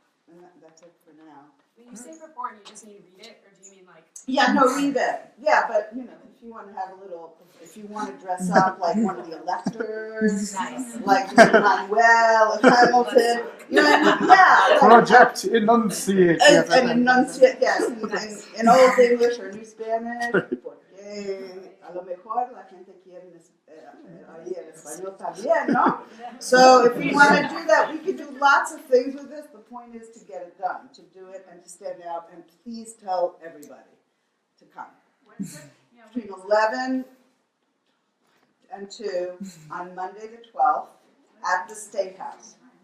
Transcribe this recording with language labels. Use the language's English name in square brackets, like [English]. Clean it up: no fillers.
[English] And that's it for now. When you say perform, you just mean read it, or do you mean like? Yeah, no, read it. Yeah, but you know, if you want to have a little, if you want to dress up like one of the electors, Nice. like Manuel, Hamilton, you know, yeah. Like, Project Enunciate. and enunciate, yes, in Old English or New Spanish, [Spanish] porque a lo mejor la gente quiere oír el español también, ¿no? [English] So if we want to do that, we could do lots of things with this. The point is to get it done, to do it and to stand out, and please tell everybody to come. Between 11 and 2 on Monday the 12th at the State House.